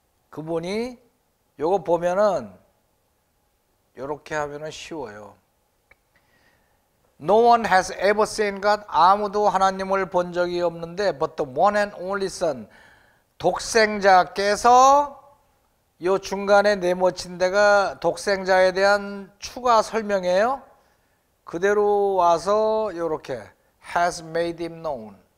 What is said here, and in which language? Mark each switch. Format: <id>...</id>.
<ko>그분이 요거 보면은 요렇게 하면은 쉬워요.</ko> <en>No one has ever seen God.</en> <ko>아무도 하나님을 본 적이 없는데</ko> <en>but the one and only Son.</en> <ko>독생자께서 요 중간에 내모친 데가 독생자에 대한 추가 설명이에요. 그대로 와서 요렇게</ko> <en>has made him known.</en>